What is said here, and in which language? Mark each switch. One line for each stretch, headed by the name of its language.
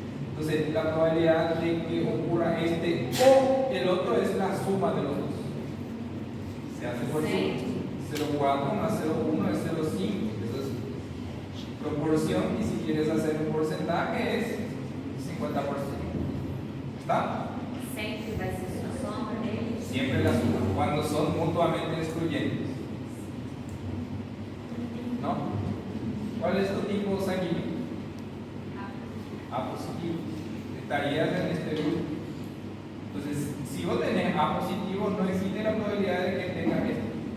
Spanish: Entonces, la probabilidad de que ocurra este o el otro es la suma de los dos. Se hace por suma. 0.4 más 0.1 es 0.5. Eso es proporción y si quieres hacer un porcentaje es 50%. ¿Está?
Portuguese: Sempre vai ser sua soma deles.
Spanish: Siempre la suma, cuando son mutuamente excluyentes. ¿No? ¿Cuál es tu tipo sanguíneo? A positivo. Estarías en este grupo. Entonces, si vos tenés A positivo, no existe la probabilidad de que tengas esto.